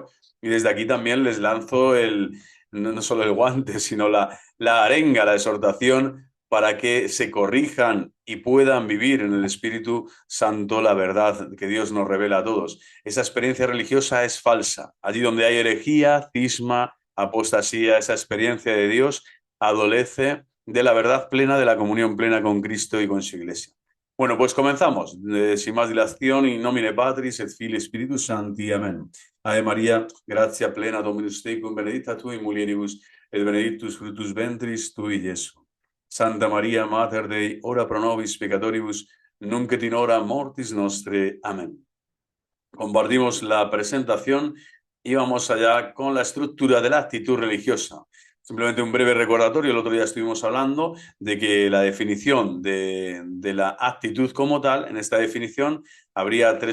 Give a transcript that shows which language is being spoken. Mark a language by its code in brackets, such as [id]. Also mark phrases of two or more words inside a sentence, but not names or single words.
[es] Y desde aquí también les lanzo no solo el guante, sino la arenga, la exhortación para que se corrijan y puedan vivir en el Espíritu Santo la verdad que Dios nos revela a todos. Esa experiencia religiosa es falsa. Allí donde hay herejía, cisma, apostasía, esa experiencia de Dios adolece de la verdad plena, de la comunión plena con Cristo y con su Iglesia. Bueno, pues comenzamos. Sin más dilación, [la] in nomine Patris et Filii Spiritus Sancti. Amén. Ave María, gratia plena Dominus tecum, benedicta tu in mulieribus, et benedictus fructus ventris tui, Iesus. Santa María, Mater Dei, ora pro nobis peccatoribus, nunc et in hora mortis nostre. Amén. [es] Compartimos la presentación y vamos allá con la estructura de la actitud religiosa. Simplemente un breve recordatorio. El otro día estuvimos hablando de que la definición de la actitud como tal, en esta definición habría tres componentes.